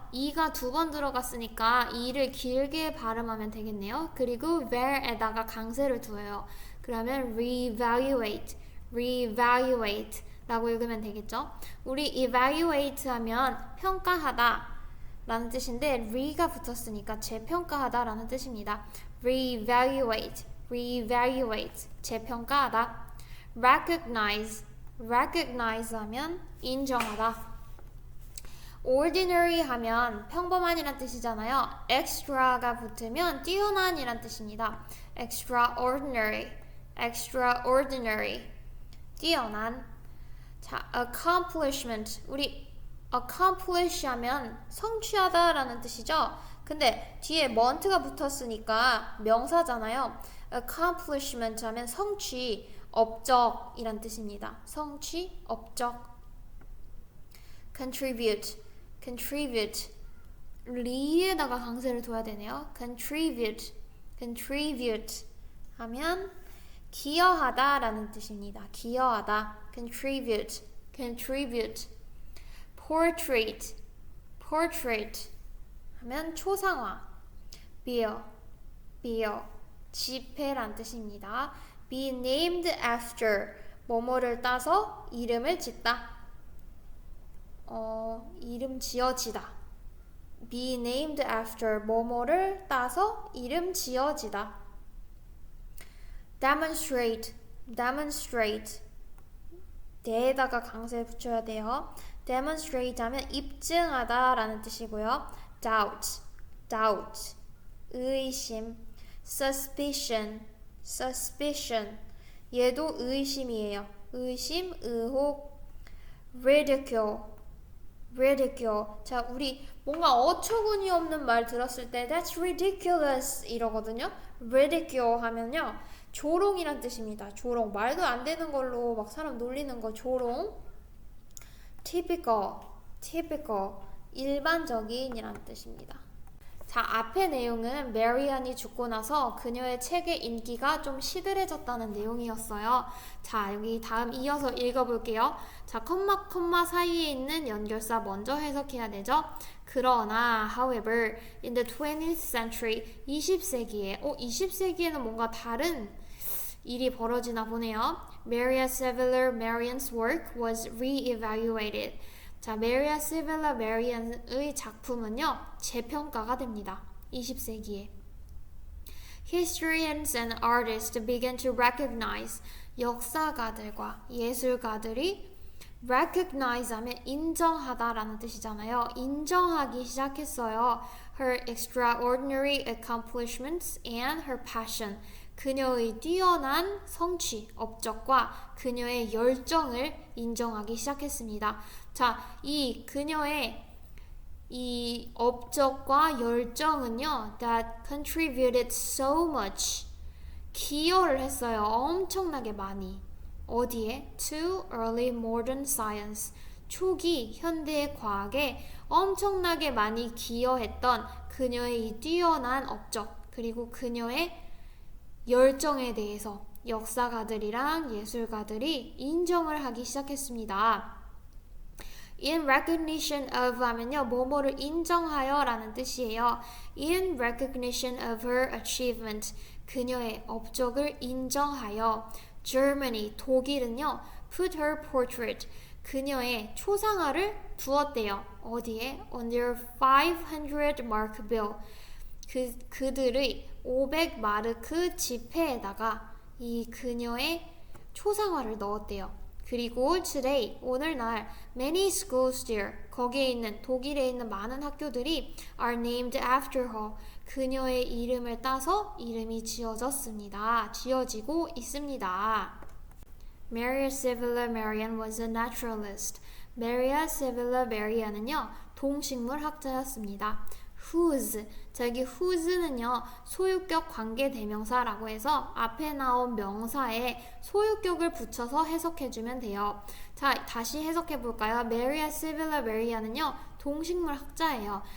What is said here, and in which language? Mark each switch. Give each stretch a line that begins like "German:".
Korean: 이가 두 번 들어갔으니까 이를 길게 발음하면 되겠네요. 그리고 where에다가 강세를 두어요. 그러면 reevaluate, reevaluate. 라고 읽으면 되겠죠. 우리 evaluate 하면 평가하다 라는 뜻인데 re가 붙었으니까 재평가하다 라는 뜻입니다. reevaluate, reevaluate, 재평가하다. recognize, recognize 하면 인정하다. ordinary 하면 평범한이란 뜻이잖아요. extra가 붙으면 뛰어난이란 뜻입니다. extraordinary, extraordinary, 뛰어난. 자, accomplishment, 우리 accomplish 하면 성취하다 라는 뜻이죠. 근데 뒤에 mont가 붙었으니까 명사잖아요. accomplishment 하면 성취, 업적이란 뜻입니다. 성취, 업적. contribute, contribute, 리에다가 강세를 둬야 되네요. contribute, contribute 하면 기여하다 라는 뜻입니다. 기여하다, contribute, contribute. portrait, portrait 하면 초상화. bill, bill, 지폐란 뜻입니다. be named after, 뭐뭐를 따서 이름을 짓다. 이름 지어지다. be named after, 뭐뭐를 따서 이름 지어지다. demonstrate, demonstrate, 대에다가 강세를 붙여야 돼요. demonstrate 하면 입증하다 라는 뜻이고요. doubt, doubt, 의심. suspicion, suspicion, 얘도 의심이에요. 의심, 의혹. ridicule, ridicule. 자, 우리 뭔가 어처구니 없는 말 들었을 때
English: that's ridiculous
Korean: 이러거든요. ridicule 하면요 조롱이란 뜻입니다. 조롱, 말도 안 되는 걸로 막 사람 놀리는 거 조롱. typical, typical, 일반적인이란 뜻입니다. 자, 앞의 내용은 메리안이 죽고 나서 그녀의 책의 인기가 좀 시들해졌다는 내용이었어요. 자, 여기 다음 이어서 읽어볼게요. 자, 컴마 사이에 있는 연결사 먼저 해석해야 되죠. 그러나,
English: however, in the 20th century,
Korean: 20세기에, 20세기에는 뭔가 다른 일이 벌어지나 보네요.
English: Maria Sibylla Merian's work was re-evaluated.
Korean: 자, 메리아 시빌라 메리안의 작품은요 재평가가 됩니다. 20세기에.
English: Historians and artists began to recognize,
Korean: 역사가들과 예술가들이
English: recognize
Korean: 하면 인정하다라는 뜻이잖아요. 인정하기 시작했어요.
English: Her extraordinary accomplishments and her passion.
Korean: 그녀의 뛰어난 성취, 업적과 그녀의 열정을 인정하기 시작했습니다. 자, 이 그녀의 이 업적과 열정은요,
English: that contributed so much,
Korean: 기여를 했어요. 엄청나게 많이. 어디에?
English: To early modern science.
Korean: 초기 현대의 과학에 엄청나게 많이 기여했던 그녀의 이 뛰어난 업적, 그리고 그녀의 열정에 대해서 역사가들이랑 예술가들이 인정을 하기 시작했습니다.
English: In recognition of
Korean: 하면요, 뭐뭐를 인정하여 라는 뜻이에요.
English: In recognition of her achievement,
Korean: 그녀의 업적을 인정하여. Germany, 독일은요,
English: put her portrait,
Korean: 그녀의 초상화를 두었대요. 어디에?
English: On their 500 mark bill.
Korean: 그들의 500마르크 지폐에다가 이 그녀의 초상화를 넣었대요. 그리고 today, 오늘날
English: many schools there,
Korean: 거기에 있는 독일에 있는 많은 학교들이
English: are named after her,
Korean: 그녀의 이름을 따서 이름이 지어졌습니다. 지어지고 있습니다.
English: Maria Sibylla Merian was a naturalist. Maria Sibylla Merian은요,
Korean: 동식물학자였습니다. whose, 자 여기 whose는요 소유격 관계대명사라고 해서 앞에 나온 명사에 소유격을 붙여서 해석해주면 돼요. 자, 다시 해석해볼까요? Maria Sibylla Merian은요 동식물학자예요.